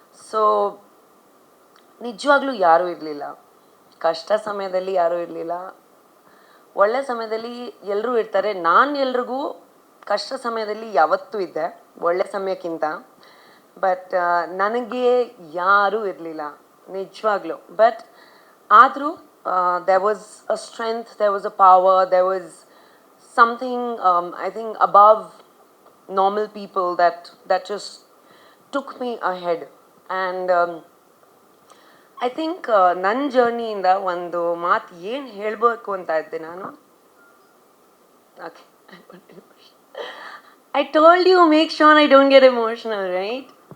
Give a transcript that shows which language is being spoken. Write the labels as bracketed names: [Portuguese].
[Kannada] So ನಿಜವಾಗ್ಲೂ ಯಾರೂ ಇರಲಿಲ್ಲ, ಕಷ್ಟ ಸಮಯದಲ್ಲಿ ಯಾರೂ ಇರಲಿಲ್ಲ, ಒಳ್ಳೆ ಸಮಯದಲ್ಲಿ ಎಲ್ಲರೂ ಇರ್ತಾರೆ. ನಾನು ಎಲ್ರಿಗೂ ಕಷ್ಟ ಸಮಯದಲ್ಲಿ ಯಾವತ್ತೂ ಇದ್ದೆ, ಒಳ್ಳೆ ಸಮಯಕ್ಕಿಂತ. ಬಟ್ ನನಗೆ ಯಾರೂ ಇರಲಿಲ್ಲ ನಿಜವಾಗ್ಲೂ. [English] But ಆದರೂ there was a strength, there was a power, there was something I think above normal people that just took me ahead. And I think [Kannada] ನನ್ನ ಜರ್ನಿಯಿಂದ ಒಂದು ಮಾತು ಏನು ಹೇಳಬೇಕು ಅಂತ ಇದ್ದೆ ನಾನು. [English] Okay, I told you, make sure I don't get emotional, right?